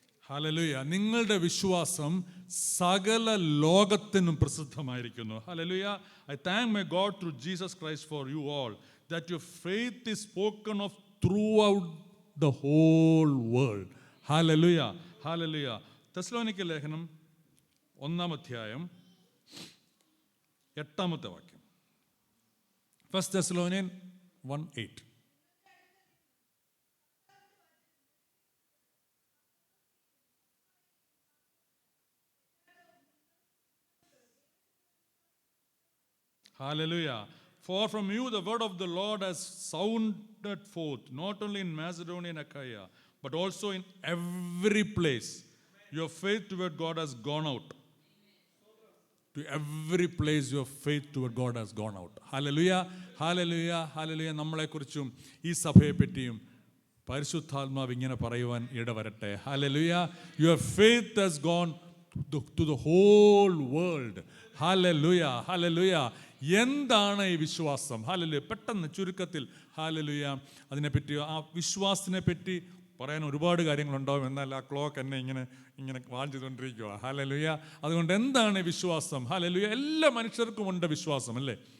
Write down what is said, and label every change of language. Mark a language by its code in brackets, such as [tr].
[ml] Hallelujah. നിങ്ങളുടെ വിശ്വാസം സകല ലോകത്തിനും പ്രസിദ്ധമായിരിക്കുന്നു. Hallelujah. [en] I thank my God through Jesus Christ for you all, that your faith is spoken of throughout the whole world. [ml] Hallelujah, hallelujah. തെസ്സലോനിക്ക ലേഖനം 1-ാം അധ്യായം 8-ാമത്തെ വാക്യം. [en] 1 Thessalonians 1:8. Hallelujah. For from you the word of the Lord has sounded forth, not only in Macedonia and Achaia, but also in every place. Your faith toward God has gone out. To every place your faith toward God has gone out. Hallelujah, hallelujah, hallelujah. [ml] നമ്മളെക്കുറിച്ചും ഈ സഭയെപ്പറ്റിയും പരിശുദ്ധാത്മാവ് ഇങ്ങനെ പറയുവാൻ ഇടവരട്ടെ. [en] Hallelujah. Your faith has gone to the whole world. [ml] Hallelujah, hallelujah. എന്താണ് ഈ വിശ്വാസം? Hallelujah. പെട്ടെന്ന് ചുരുക്കത്തിൽ hallelujah അതിനെപ്പറ്റി, ആ വിശ്വാസത്തിനെ പറ്റി പറയാൻ ഒരുപാട് കാര്യങ്ങളുണ്ടാവും. എന്നാൽ ആ ക്ലോക്ക് എന്നെ ഇങ്ങനെ വാങ്ങിച്ചുകൊണ്ടിരിക്കുക. ഹല്ലേലൂയ. അതുകൊണ്ട് എന്താണ് വിശ്വാസം? ഹല്ലേലൂയ. എല്ലാ മനുഷ്യർക്കും ഉണ്ട് വിശ്വാസം, അല്ലേ?